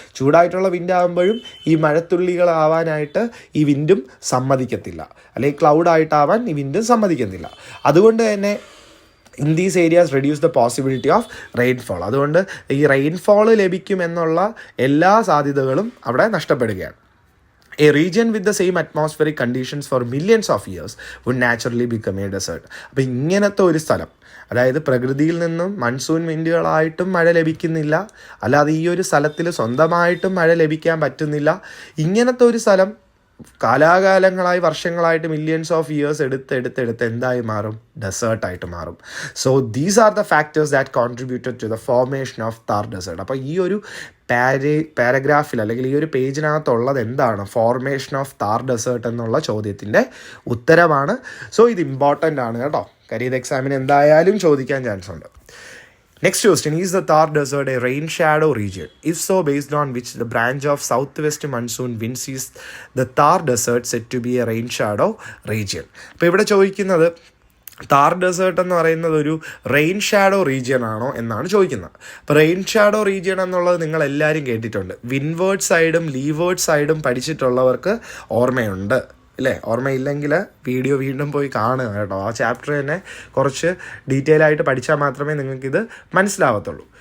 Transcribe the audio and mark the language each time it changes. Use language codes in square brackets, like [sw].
[ml] ചൂടായിട്ടുള്ള വിൻഡാകുമ്പോഴും ഈ മഴത്തുള്ളികളാവാനായിട്ട് ഈ വിൻഡും സമ്മതിക്കത്തില്ല, അല്ലെങ്കിൽ ക്ലൗഡായിട്ടാവാൻ ഈ വിൻഡും സമ്മതിക്കുന്നില്ല. അതുകൊണ്ട് തന്നെ [en] In these areas reduce the possibility of rainfall. [ml] അതുകൊണ്ട് ഈ റെയിൻഫോൾ ലഭിക്കുമെന്നുള്ള എല്ലാ സാധ്യതകളും അവിടെ നഷ്ടപ്പെടുകയാണ്. [en] A region with the same atmospheric conditions for millions of years would naturally become a desert. [ml] അപ്പോൾ ഇങ്ങനത്തെ ഒരു സ്ഥലം, അതായത് പ്രകൃതിയിൽ നിന്നും മൺസൂൺ വിൻഡുകളായിട്ടും മഴ ലഭിക്കുന്നില്ല, അല്ലാതെ ഈ ഒരു സ്ഥലത്തിൽ സ്വന്തമായിട്ടും മഴ ലഭിക്കാൻ പറ്റുന്നില്ല. ഇങ്ങനത്തെ ഒരു സ്ഥലം കാലാകാലങ്ങളായി വർഷങ്ങളായിട്ട് മില്യൺസ് ഓഫ് ഇയേഴ്സ് എടുത്ത് എന്തായി മാറും, ഡെസേർട്ടായിട്ട് മാറും. [en] So these are the factors that contributed to the formation of Thar desert. [ml] അപ്പോൾ ഈ ഒരു പാരഗ്രാഫിൽ അല്ലെങ്കിൽ ഈ ഒരു പേജിനകത്തുള്ളത് എന്താണ്, ഫോർമേഷൻ ഓഫ് താർ ഡെസേർട്ട് എന്നുള്ള ചോദ്യത്തിൻ്റെ ഉത്തരമാണ്. സോ ഇത് ഇമ്പോർട്ടൻ്റ് ആണ് കേട്ടോ. കാര്യം ഇത് എക്സാമിന് എന്തായാലും ചോദിക്കാൻ ചാൻസ് ഉണ്ട്. [en] Next question, is the Thar Desert a rain shadow region? If so, based on which the branch of southwest monsoon winds is the Thar Desert said to be a rain shadow region? [ml] അപ്പോൾ ഇവിടെ ചോദിക്കുന്നത് Thar desert എന്ന് പറയുന്നത് ഒരു rain shadow region ആണോ എന്നാണ് ചോദിക്കുന്നത്. അപ്പോൾ റെയിൻ ഷാഡോ റീജിയൻ എന്നുള്ളത് നിങ്ങൾ എല്ലാവരും കേട്ടിട്ടുണ്ട്. വിൻവേർഡ് സൈഡും ലീവേർഡ് സൈഡും പഠിച്ചിട്ടുള്ളവർക്ക് ഓർമ്മയുണ്ട് അല്ലേ? ഓർമ്മയില്ലെങ്കിൽ വീഡിയോ വീണ്ടും പോയി കാണുക കേട്ടോ. ആ ചാപ്റ്റർ തന്നെ കുറച്ച് ഡീറ്റെയിൽ ആയിട്ട് പഠിച്ചാൽ മാത്രമേ നിങ്ങൾക്കിത് മനസ്സിലാവത്തുള്ളൂ.